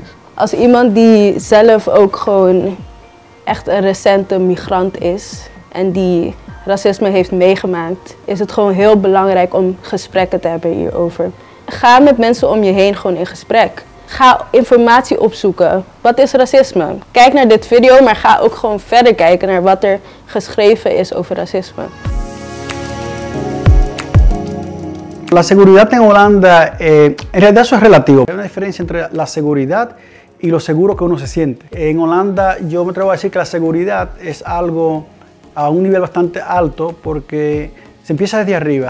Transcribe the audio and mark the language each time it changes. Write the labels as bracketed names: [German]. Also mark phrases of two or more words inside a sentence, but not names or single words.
[Dutch] Als iemand die zelf ook gewoon echt een recente migrant is en die racisme heeft meegemaakt, is het gewoon heel belangrijk om gesprekken te hebben hierover. Ga met mensen om je heen gewoon in gesprek. Ga informatie opzoeken. Wat is racisme? Kijk naar dit video, maar ga ook gewoon verder kijken naar wat er geschreven is over racisme. [Spanish] La seguridad en Holanda, en realidad eso es relativo. Hay una diferencia entre la seguridad y lo seguro que uno se siente. En Holanda yo me atrevo a decir que la seguridad es algo a un nivel bastante alto porque se empieza desde arriba.